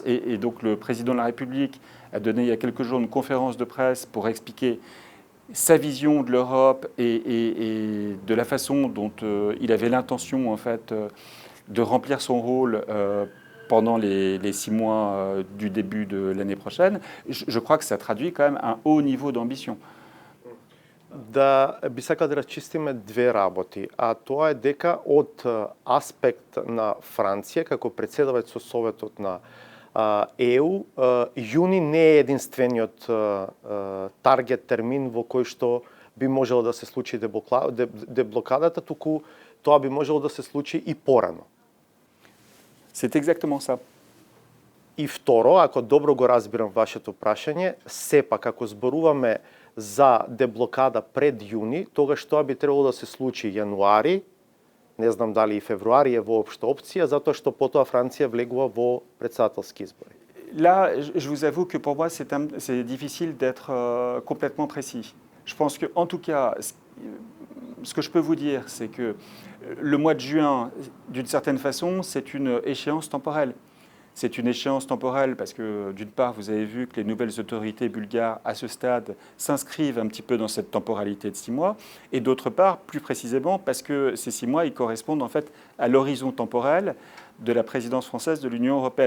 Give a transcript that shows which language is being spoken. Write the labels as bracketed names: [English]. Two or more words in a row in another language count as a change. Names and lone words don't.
[French] Et donc le président de la République a donné il y a quelques jours une conférence de presse pour expliquer sa vision de l'Europe et de la façon dont il avait l'intention en fait de remplir son rôle pendant les 6 mois du début de l'année prochaine, je crois que ça traduit quand même un haut niveau d'ambition. [Macedonian] Да би сакал да разчистиме две работи, а тоа е дека од аспект на Франција како председавач со Советот на ЕУ, јуни не е единствениот таргет термин во кој што би можело да се случи деблокадата, туку тоа би можело да се случи и порано. [French] C'est exactement ça. [Macedonian] И второ, ако добро го разбирам вашето прашање, сепак ако зборуваме за деблокада пред јуни, тогаш тоа би требало да се случи јануари, не знам дали и февруари е воопшто опција, затоа што потоа Франција влегува во председателски избори. [French] Là, je vous avoue que pour moi, c'est difficile d'être complètement précis. Je pense que, en tout cas, ce que je peux vous dire, c'est que le mois de juin, d'une certaine façon, c'est une échéance temporelle. C'est une échéance temporelle parce que, d'une part, vous avez vu que les nouvelles autorités bulgares, à ce stade, s'inscrivent un petit peu dans cette temporalité de 6 mois, et d'autre part, plus précisément, parce que ces 6 mois, ils correspondent en fait à l'horizon temporel de la présidence française de l'Union européenne.